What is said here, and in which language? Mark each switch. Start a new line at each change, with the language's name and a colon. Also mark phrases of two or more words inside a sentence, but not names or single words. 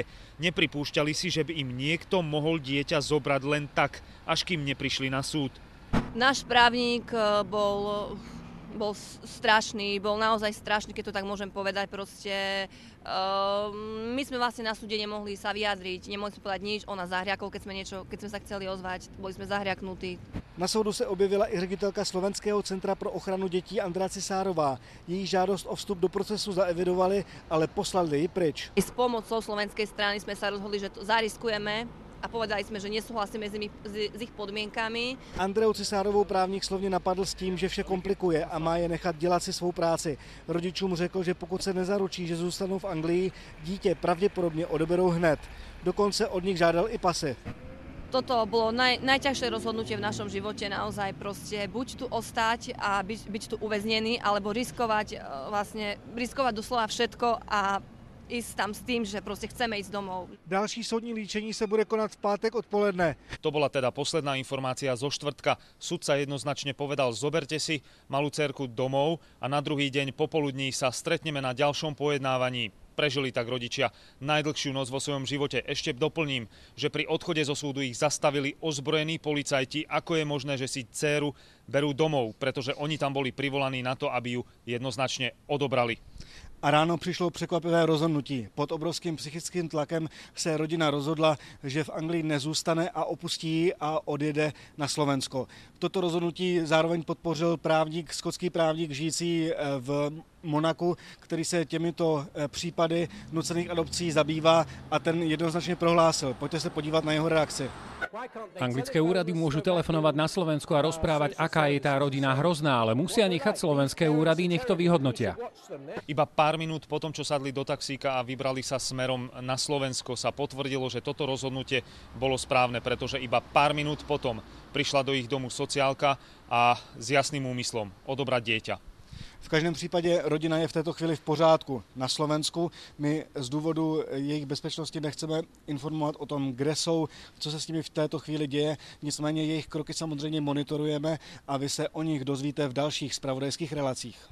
Slovak: Nepripúšťali si, že by im niekto mohol dieťa zobrať len tak, až kým neprišli na súd. Náš právnik bol strašný, bol naozaj strašný, keď to tak môžem povedať. Proste, my sme vlastne na súde nemohli sa vyjadriť, nemohli sme povedať nič, ona zahriakol, keď sme sa chceli ozvať, boli sme zahriaknutí.
Czech: Na soudu se objevila i ředitelka Slovenského centra pro ochranu dětí Andrea Cisárová. Její žádost o vstup do procesu zaevidovali, ale poslali ji pryč.
Slovak: S pomocou slovenskej strany sme sa rozhodli, že to zariskujeme a povedali sme, že nesúhlasíme s ich podmienkami.
Czech: Andreu Cisárovou právník slovně napadl s tím, že vše komplikuje a má je nechat dělat si svou práci. Rodičům řekl, že pokud se nezaručí, že zůstanou v Anglii, dítě pravděpodobně odeberou hned. Dokonce od nich žádal i pasy.
Slovak: Toto bolo najťažšie rozhodnutie v našom živote, naozaj proste buď tu ostať a byť tu uväznený, alebo riskovať doslova všetko a ísť tam s tým, že proste chceme ísť domov.
Czech: Další soudní líčení se bude konat v pátek odpoledne.
Slovak: To bola teda posledná informácia zo štvrtka. Sudca jednoznačne povedal, zoberte si malú dcérku domov a na druhý deň popoludní sa stretneme na ďalšom pojednávaní. Prežili tak rodičia najdlhšiu noc vo svojom živote. Ešte doplním, že pri odchode zo súdu ich zastavili ozbrojení policajti. Ako je možné, že si dcéru berú domov, pretože oni tam boli privolaní na to, aby ju jednoznačne odobrali.
Czech: A ráno přišlo překvapivé rozhodnutí. Pod obrovským psychickým tlakem se rodina rozhodla, že v Anglii nezůstane a opustí ji a odjede na Slovensko. Toto rozhodnutí zároveň podpořil skotský právník žijící v Monaku, který se těmito případy nucených adopcí zabývá a ten jednoznačne prohlásil.
Slovak: Poďte sa podívať na jeho reakci. Anglické úrady môžu telefonovať na Slovensku a rozprávať, aká je tá rodina hrozná, ale musia nechať slovenské úrady, nech to vyhodnotia. Iba pár minút potom, čo sadli do taxíka a vybrali sa smerom na Slovensko, sa potvrdilo, že toto rozhodnutie bolo správne, pretože iba pár minút potom prišla do ich domu sociálka a s jasným úmyslom odobrať dieťa.
Czech: V každém případě rodina je v této chvíli v pořádku na Slovensku. My z důvodu jejich bezpečnosti nechceme informovat o tom, kde jsou, co se s nimi v této chvíli děje. Nicméně jejich kroky samozřejmě monitorujeme a vy se o nich dozvíte v dalších zpravodajských relacích.